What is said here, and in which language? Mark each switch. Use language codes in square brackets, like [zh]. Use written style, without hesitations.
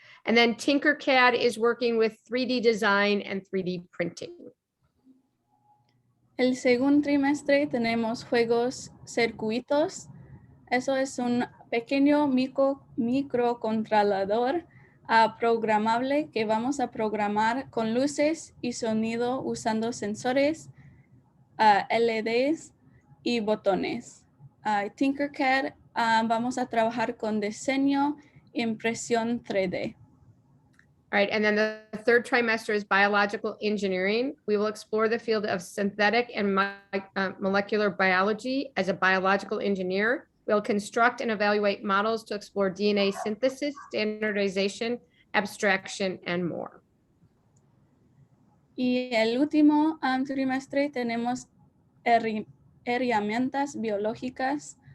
[en] And then Tinkercad is working with 3D design and 3D printing. [es] El segundo trimestre tenemos juegos circuitos. Eso es un pequeño microcontrolador programable que vamos a programar con luces y sonido usando sensores, LEDs y botones. Tinkercad, vamos a trabajar con diseño, impresión 3D. [en] All right, and then the third trimester is biological engineering. We will explore the field of synthetic and molecular biology as a biological engineer. We'll construct and evaluate models to explore DNA synthesis, standardization, abstraction, and more. [es] Y el último trimestre tenemos herramientas biológicas.